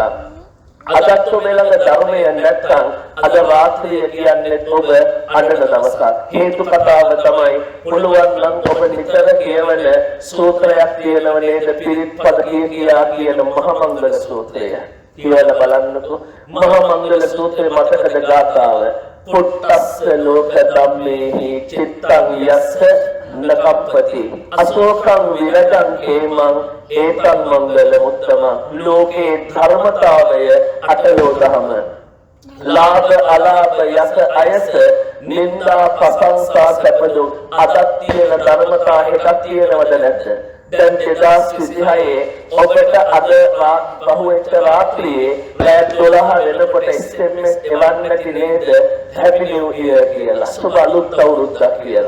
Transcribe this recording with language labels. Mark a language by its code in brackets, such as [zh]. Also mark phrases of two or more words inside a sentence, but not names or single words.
[si] අදත් ඔබේ ළඟ ධර්මය නැත්නම් අද රාත්‍රිය කියන්නේ ඔබ අඬන දවසක්. හේතු කතාව තමයි පුළුවන් නම් ඔබ නිතර කියවන සූත්‍රයක් තියෙනව නේද? පිරිත්පද කියන මහා මංගල සූත්‍රය. කියලා බලන්නකෝ. මහා මංගල සූත්‍රයේ මතකද ගාථාව? [pi] පුත්තස්ස ලෝක ධම්මේහි චිත්තං යස්ස නකප්පති අශෝකං විරජං හේමං ඒතං මංගල මුත්තම. [si] ලෝකේ ධර්මතාවය අටලෝ දහම. ලාභ අලාභ යස අයස නින්දා ප්‍රශංසා සැපදු අදත් තියෙන ධර්මතා එකක් තියෙනවද නැද්ද? දැන් 2026 ඔබට අද බහුවෙච්ච රාත්‍රියේ රෑ 12 වෙනකොට SMS එවන්නට නේද [en] Happy New Year [si] කියලා සුබ අලුත් අවුරුද්දක් කියලා.